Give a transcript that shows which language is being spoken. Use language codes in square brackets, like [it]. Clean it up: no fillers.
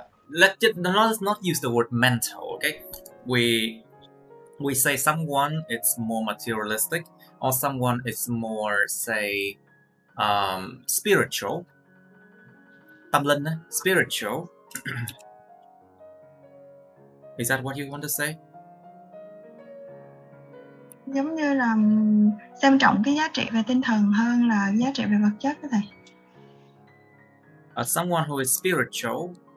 [en] Let's not use the word mental. Okay, we say someone is more materialistic, or someone is more, say, spiritual. [vi] Tâm linh, spiritual. [en] Is that what you want to say? [vi] Giống như là xem trọng cái giá trị về tinh thần hơn là giá trị về vật chất đó thầy. [en] Someone who is spiritual.